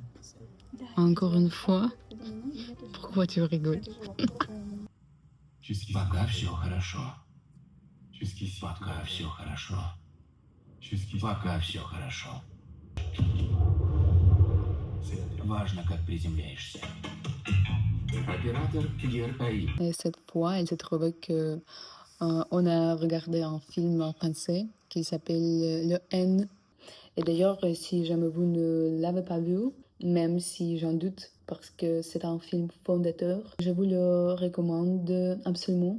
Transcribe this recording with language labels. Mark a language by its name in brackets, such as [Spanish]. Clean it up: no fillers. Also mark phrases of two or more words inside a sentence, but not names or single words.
[French] Encore une fois, pourquoi tu rigoles? [Russian] Пока все хорошо. Пока все хорошо. Пока все хорошо. Важно, как приземляешься. Оператор ГРАИ. [French] Et cette fois, il s'est trouvé que on a regardé un film en français qui s'appelle Le N. Et d'ailleurs, si jamais vous ne l'avez pas vu, même si j'en doute, parce que c'est un film fondateur, je vous le recommande absolument.